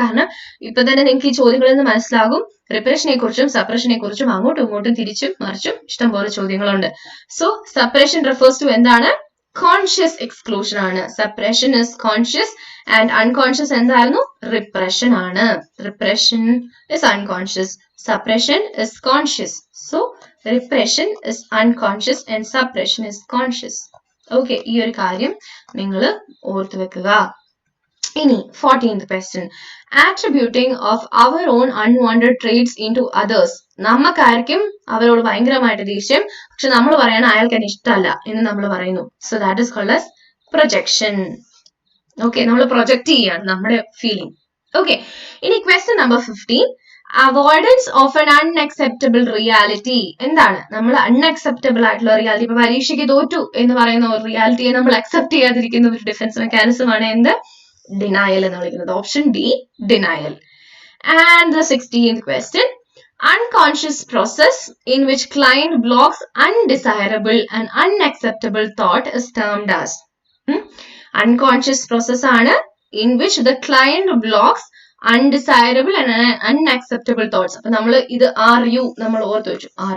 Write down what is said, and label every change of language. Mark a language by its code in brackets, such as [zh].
[ml] കാരണം ഇപ്പൊ തന്നെ നിങ്ങൾക്ക് ഈ ചോദ്യങ്ങളിൽ നിന്ന് മനസ്സിലാകും റിപ്രഷനെ കുറിച്ചും സപ്രഷനെ കുറിച്ചും അങ്ങോട്ടും ഇങ്ങോട്ടും തിരിച്ചും മറിച്ചും ഇഷ്ടംപോലെ ചോദ്യങ്ങളുണ്ട്. [en] so suppression refers to [ml] എന്താണ്? [en] Conscious exclusion ആണ്. Suppression is conscious and unconscious [ml] എന്തായിരുന്നു? [en] Repression ആണ്. Repression is unconscious, suppression is conscious. So repression is unconscious and suppression is conscious. [ml] Okay, ഈ ഒരു കാര്യം നിങ്ങൾ ഓർത്തു വെക്കുക. [en] ഇനി 14th question. Attributing of our own unwanted traits into others. [ml] നമുക്കായിരിക്കും അവരോട് ഭയങ്കരമായിട്ട് ദേഷ്യം, പക്ഷെ നമ്മൾ പറയണം അയാൾക്ക് എന്നെ ഇഷ്ടമല്ല എന്ന് നമ്മൾ പറയുന്നു. [en] So that is called as projection. Okay, [ml] നമ്മൾ പ്രൊജക്ട് ചെയ്യാണ് നമ്മുടെ ഫീലിംഗ്. [en] Okay, ഇനി question number 15. Avoidance of an unacceptable reality. [ml] എന്താണ്? നമ്മൾ അൺഅക്സെപ്റ്റബിൾ ആയിട്ടുള്ള റിയാലിറ്റി, ഇപ്പൊ പരീക്ഷയ്ക്ക് തോറ്റു എന്ന് പറയുന്ന ഒരു റിയാലിറ്റിയെ നമ്മൾ അക്സെപ്റ്റ് ചെയ്യാതിരിക്കുന്ന ഒരു ഡിഫൻസ് മെക്കാനിസം ആണ് എന്ത്? [en] denial [ml] എന്ന് വിളിക്കുന്നത്. [en] Option D, denial. And the 16th question. Unconscious process in which client blocks undesirable and unacceptable thought is termed as. Unconscious process ആണ് in which the client blocks undesirable and unacceptable thoughts. [ml] അപ്പൊ നമ്മൾ ഇത് RU നമ്മൾ ഓർത്ത് വെച്ചു.